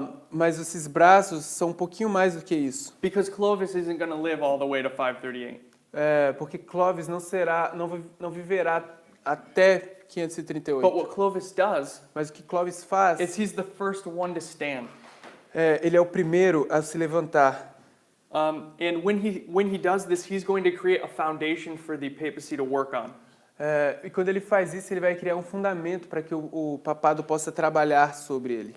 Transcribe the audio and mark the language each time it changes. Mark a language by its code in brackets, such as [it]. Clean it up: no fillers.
[pt] Mas esses braços são um pouquinho mais do que isso. [en] Because Clovis isn't going to live all the way to 538. [pt] Porque Clovis não viverá até [en] But [pt] 538. [en] what Clovis does [pt] Mas o que Clovis faz, [en] is he's the first one to stand. [pt] ele é o primeiro a se levantar. [en] And when he does this, he's going to create a foundation for the papacy to work on. [pt] E quando ele faz isso, ele vai criar um fundamento para que o papado possa trabalhar sobre ele.